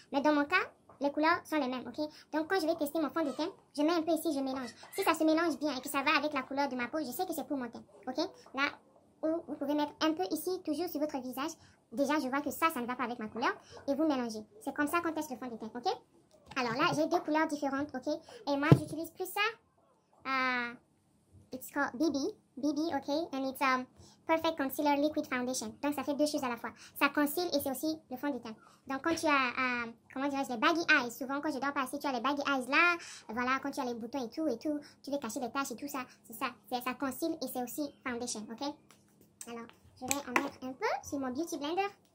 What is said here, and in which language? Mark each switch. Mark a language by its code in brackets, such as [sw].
[fr] Mais dans mon cas, les couleurs sont les mêmes, ok. Donc, quand je vais tester mon fond de teint, je mets un peu ici, je mélange. Si ça se mélange bien et que ça va avec la couleur de ma peau, je sais que c'est pour mon teint, ok. Là, où vous pouvez mettre un peu ici, toujours sur votre visage. Déjà, je vois que ça ne va pas avec ma couleur. Et vous mélangez. C'est comme ça qu'on teste le fond de teint, ok. Alors là, j'ai 2 couleurs différentes, ok. Et moi, j'utilise plus ça. [en] It's called BB, okay, and it's Perfect Concealer Liquid Foundation. [fr] Donc ça fait 2 choses à la fois. Ça concile et c'est aussi le fond de teint. Donc quand tu as, comment dirais-je, les baggy eyes, souvent quand je dors passer, tu as les baggy eyes là, voilà, quand tu as les boutons et tout, tu veux cacher les taches et tout ça, c'est ça. Ça concile et c'est aussi foundation, ok. Alors, je vais en mettre un peu sur mon Beauty Blender.